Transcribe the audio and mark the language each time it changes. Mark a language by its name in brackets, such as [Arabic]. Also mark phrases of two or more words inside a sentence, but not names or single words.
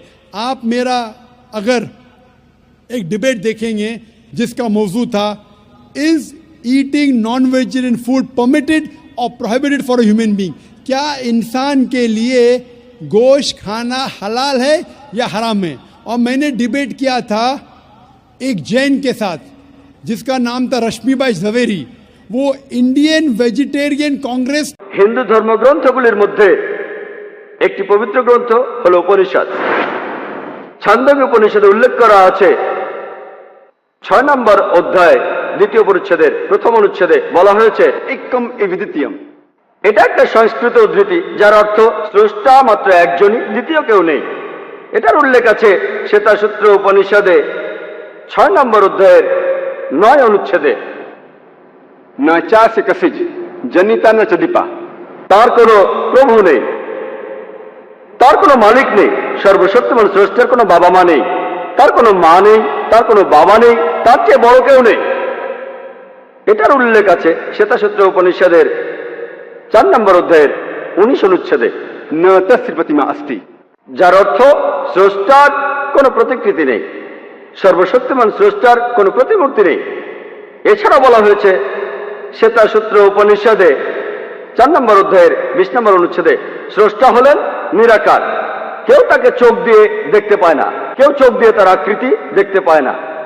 [Hindi] आप मेरा अगर एक डिबेट देखेंगे जिसका मौजू था [English] is eating non vegetarian food permitted [Hindi] और [English] prohibited for a human being, [Hindi] क्या इंसान के लिए गोश्त खाना हलाल है या हराम है? और मैंने डिबेट किया था एक जैन के साथ जिसका नाम था रश्मिबाई झवेरी। वो इंडियन वेजिटेरियन कांग्रेस। [Bangla] হিন্দু ধর্মগ্রন্থগুলির মধ্যে একটি পবিত্র গ্রন্থ হলো উপনিষদ। ছান্দোগ্য উপনিষদে উল্লেখ করা আছে 6 নম্বর অধ্যায় দ্বিতীয় পরিচ্ছেদের প্রথম অনুচ্ছেদে বলা হয়েছে [Sanskrit] একম এবিদিতিয়ম। [Bangla] এটা একটা সংস্কৃত উদ্ধৃতি, যার অর্থ স্রষ্টা মাত্র একজনই, দ্বিতীয় কেউ নেই। এটার উল্লেখ আছে শ্বেতাসূত্র উপনিষদে 6 নম্বর অধ্যায়ের 9 অনুচ্ছেদে। [Sanskrit] न चास्य कसिज जनिता न चदीपा। [Bangla] তার কোনো প্রভু নেই, তার কোনো মালিক নেই, সর্বশক্তিমান স্রষ্টার কোনো বাবা মা নেই, তার কোনো মা নেই, তার কোনো বাবা নেই, তার চেয়ে বড় কেউ নেই। এটার উল্লেখ আছে শ্বেতাসূত্র উপনিষদের 4 নম্বর অধ্যায়ের 19 অনুচ্ছেদে। [Sanskrit] न तस्य प्रतिमा अस्ति। [Bangla] যার অর্থ স্রষ্টার কোনো প্রতিকৃতি নেই, সর্বশক্তিমান স্রষ্টার কোনো প্রতিমূর্তি নেই। এছাড়া বলা হয়েছে শ্বেতাসূত্র উপনিষদে 4 নম্বর অধ্যায়ের 20 নম্বর অনুচ্ছেদে, স্রষ্টা হলেন নিরাকার, কেউ তাকে চোখ দিয়ে দেখতে পায় না, কেউ চোখ দিয়ে তার আকৃতি দেখতে পায় না।